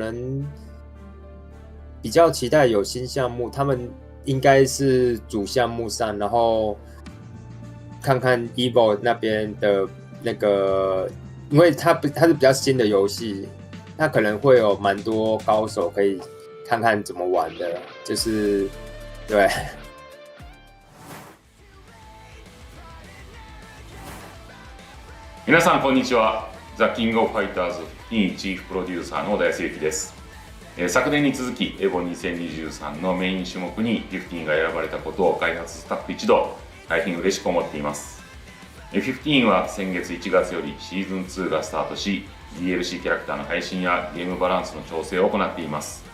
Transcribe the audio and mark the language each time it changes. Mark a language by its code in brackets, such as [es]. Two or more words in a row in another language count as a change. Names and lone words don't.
[zh] 能比较期待有新项目，他们应该是主项目上，然后看看 EVO 那边的那个，因为它是比较新的游戏，它可能会有蛮多高手可以看看怎么玩的，就是对。 [ja] 皆さんこんにちは。ザ・キング・オブ・ファイターズ15チーフプロデューサーの小田康之です。昨年に続きエボ2023のメイン種目に15が選ばれたことを開発スタッフ一同大変嬉しく思っています。15は先月1月よりシーズン2がスタートし、 DLC キャラクターの配信やゲームバランスの調整を行っています。